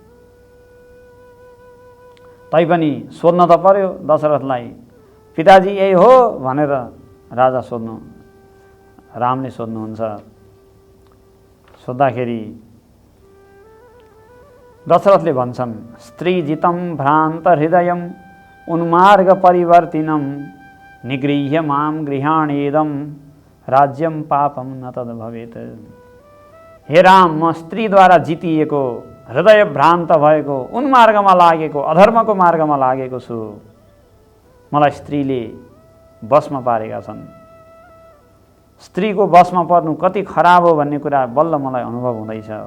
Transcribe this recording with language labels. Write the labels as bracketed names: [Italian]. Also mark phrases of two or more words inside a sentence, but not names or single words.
[Nepali] तैपनि सोध्न त पर्यो दशरथलाई, पिताजी यही हो भनेर राजा रामले सोध्नुहुन्छ। सोद्धाखेरि दशरथले भन्छन्, [Sanskrit] स्त्रीजितं भ्रान्त हृदयं उन्मार्ग परिवर्तिनं निगृह्य मां गृहाणेदं राज्यं पापं न तद भवेत्। [Nepali] हे राम, म स्त्रीद्वारा जितिएको, हृदय भ्रान्त भएको, उन्मार्गमा लागेको, अधर्मको मार्गमा लागेको छु। मलाई स्त्रीले बसमा पारेका छन्। स्त्रीको बसमा पर्नु कति खराब हो भन्ने कुरा बल्ल मलाई अनुभव हुँदैछ।